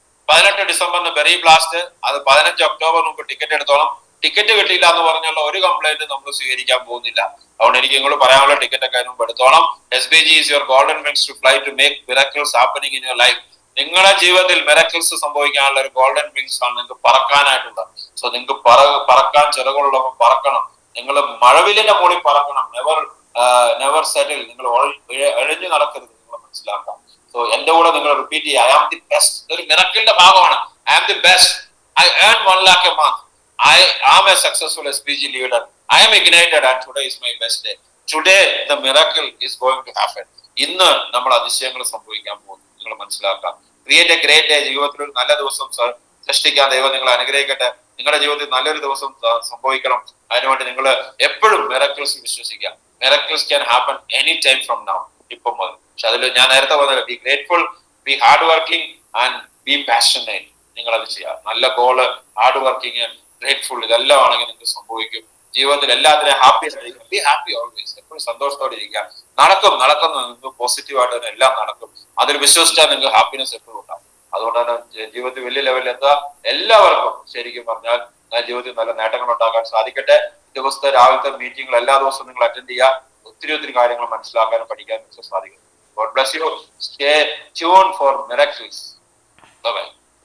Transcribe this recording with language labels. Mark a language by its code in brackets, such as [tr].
[ml] 18 ഡിസംബറിന് berry blast. അത് 15 October മുമ്പ് ticket എടുത്തോളം. Ticket കിട്ടിയില്ല എന്ന് പറഞ്ഞുള്ള ഒരു കംപ്ലൈന്റ് നമ്മൾ സ്വീകരിക്കാൻ പോകുന്നില്ല. അതുകൊണ്ട് എനിക്ക് നിങ്ങൾ പറയാനുള്ള ടിക്കറ്റ് ഒക്കെ മുമ്പ് എടുത്തോളം. [en] SBG is your golden wings to fly to make miracles happening in your life. [ml] നിങ്ങളുടെ ജീവിതത്തിൽ മിറക്കിൾസ് സംഭവിക്കാനുള്ള ഒരു ഗോൾഡൻ വിങ്സ് ആണ് നിങ്ങൾക്ക് പറക്കാനായിട്ടുള്ളത്. സോ നിങ്ങൾക്ക് പറക്കാൻ ചിറകുള്ളപ്പോൾ പറക്കണം. നിങ്ങൾ മഴവില്ലിന്റെ മുകളിൽ പറക്കണം. [en] Never settle. [ml] നിങ്ങൾ എഴഞ്ഞു നടക്കരുത്. നിങ്ങൾ മനസ്സിലാക്കാം. സോ എന്റെ കൂടെ നിങ്ങൾ റിപ്പീറ്റ് ചെയ്യുക. [en] I am the best. [ml] ഇതൊരു മിറക്കിളിന്റെ ഭാഗമാണ്. I am the best. [en] I earn 1 lakh a month. I am a successful SPG leader. I am ignited and today is my best day. Today the miracle is going to happen. [ml] ഇന്ന് നമ്മൾ അതിശയങ്ങൾ സംഭവിക്കാൻ പോകുന്നു. നിങ്ങൾ മനസ്സിലാക്കാം. [en] Create a great day. [ml] ജീവിതത്തിൽ ഒരു നല്ല ദിവസം സൃഷ്ടിക്കാൻ ദൈവം നിങ്ങളെ അനുഗ്രഹിക്കട്ടെ. നിങ്ങളുടെ ജീവിതത്തിൽ നല്ലൊരു ദിവസം സംഭവിക്കണം. അതിനുവേണ്ടി നിങ്ങൾ എപ്പോഴും മിറക്കിൾസ് വിശ്വസിക്കുക. [en] Miracles can happen any time from now. [ml] ഇപ്പം മുതൽ. പക്ഷെ അതിൽ ഞാൻ നേരത്തെ പറഞ്ഞത് [en] Be grateful, be hard working and be passionate. [ml] നിങ്ങൾ അത് ചെയ്യുക. നല്ല ഗോള്, ഹാർഡ് വർക്കിംഗ്, ഗ്രേറ്റ്ഫുൾ, ഇതെല്ലാം ആണെങ്കിൽ നിങ്ങൾക്ക് സംഭവിക്കും. ജീവിതത്തിൽ എല്ലാത്തിനും ഹാപ്പി ആയിരിക്കും. [en] be happy always, [ml] എപ്പോഴും സന്തോഷത്തോടെ ഇരിക്കുക. നടക്കും നിങ്ങൾക്ക് പോസിറ്റീവായിട്ട് തന്നെ എല്ലാം നടക്കും. അതിൽ വിശ്വസിച്ചാൽ നിങ്ങൾക്ക് ഹാപ്പിനെസ് എപ്പോഴും ഉണ്ടാവും. അതുകൊണ്ടാണ് ജീവിതത്തിൽ വലിയ ലെവലിൽ എത്താൻ എല്ലാവർക്കും ശരിക്കും പറഞ്ഞാൽ ജീവിതത്തിൽ നല്ല നേട്ടങ്ങൾ ഉണ്ടാക്കാൻ സാധിക്കട്ടെ. ദിവസത്തെ രാവിലത്തെ മീറ്റിംഗുകൾ എല്ലാ ദിവസവും നിങ്ങൾ അറ്റൻഡ് ചെയ്യുക. ഒത്തിരി കാര്യങ്ങൾ മനസ്സിലാക്കാനും പഠിക്കാനും സാധിക്കും. [en] God bless you. Stay tuned for miracles. Bye bye.